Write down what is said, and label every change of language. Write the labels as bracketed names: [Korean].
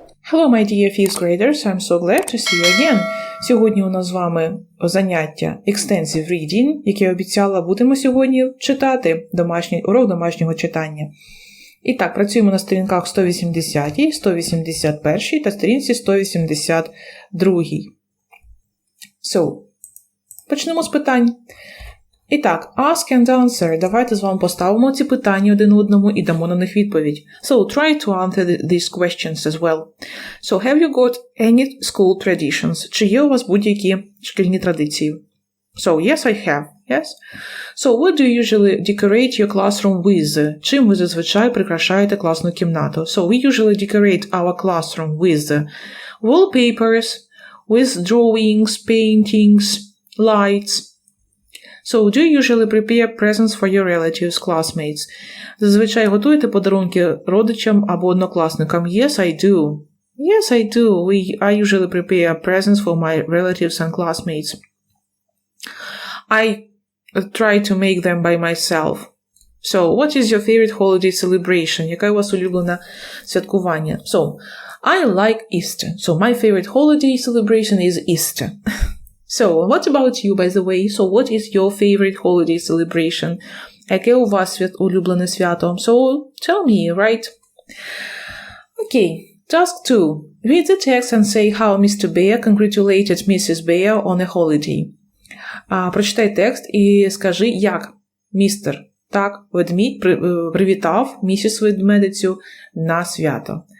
[English] Hello, my dear 5th graders, I'm so glad to see you again. [Ukrainian] Сьогодні у нас з вами заняття Extensive Reading, яке я обіцяла, будемо сьогодні читати урок домашнього читання. І так, працюємо на сторінках 180, 181 та сторінці 182. Почнемо з питань. І так, [English] ask and answer. [Ukrainian] Давайте з вами поставимо ці питання один одному і дамо на них відповідь. [English] So, try to answer these questions as well. So, have you got any school traditions? [Ukrainian] Чи є у вас будь-які шкільні традиції? [English] So, yes, I have. Yes? So, what do you usually decorate your classroom with? [Ukrainian] Чим ви зазвичай прикрашаєте класну кімнату? [English] So, we usually decorate our classroom with wallpapers, with drawings, paintings, lights. So, do you usually prepare presents for your relatives, classmates? [Ukrainian] Зазвичай готуєте подарунки родичам або однокласникам? [English] Yes, I do. Yes, I do. I usually prepare presents for my relatives and classmates. I try to make them by myself. So, what is your favorite holiday celebration? [Ukrainian] Яке у вас улюблене святкування? [English] So, I like Easter. So, my favorite holiday celebration is Easter. So, what about you, by the way? So, what is your favorite holiday celebration? [Ukrainian] Яке у вас улюблене свято? [English] So, tell me, right? Okay, task 2. Read the text and say how Mr. Bear congratulated Mrs. Bear on a holiday. [Ukrainian] Прочитай текст і скажи, як містер, ведмідь привітав місіс ведмедицю на свято.